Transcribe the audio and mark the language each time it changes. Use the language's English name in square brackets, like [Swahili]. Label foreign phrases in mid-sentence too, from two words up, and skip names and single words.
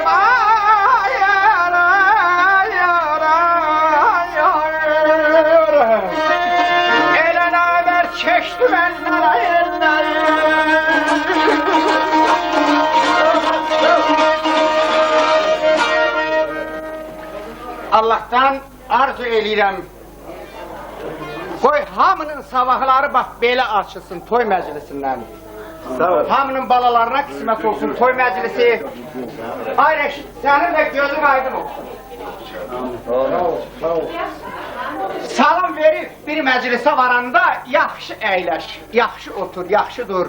[Turkish] Ayar ayar ayar. Ele naber keşti menden hayırlar. Allah'tan arzu [Azerbaijani] eləyirəm. Qoy hamının sabahları bax belə açılsın toy məclisindən. Hamının balalarına qismət olsun toy məclisi. Ay Rəşid, sənin də gözün aydın olsun. Salam verib bir məclisə varanda yaxşı əyləş, yaxşı otur, yaxşı dur.